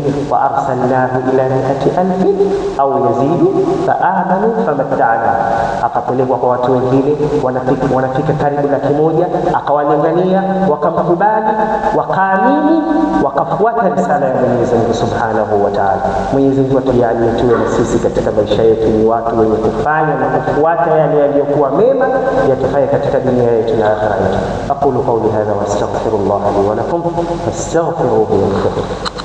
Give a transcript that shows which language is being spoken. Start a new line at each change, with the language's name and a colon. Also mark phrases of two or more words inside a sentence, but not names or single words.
Arabic: وأرسلناه إلى
Swahili: 100,000
Arabic: أو يزيد فآمنوا فمتعنا,
Swahili: akapelekwa kwa watu wengine wanafika karibu 100,000, akawalingania, wakamkubali, wakaamini, wakafuata risala ya Mwenyezi Mungu
Arabic: سبحانه وتعالى.
Swahili: Mwenyezi Mungu atujalie tuwe na sisi katika maisha yetu ni watu wenye kufanya na kufuata yale yaliyokuwa mema, yatufanye katika dunia yetu na akhera yetu.
Arabic: أقول قولي هذا وأستغفر الله لي ولكم فاستغفروه يغفر.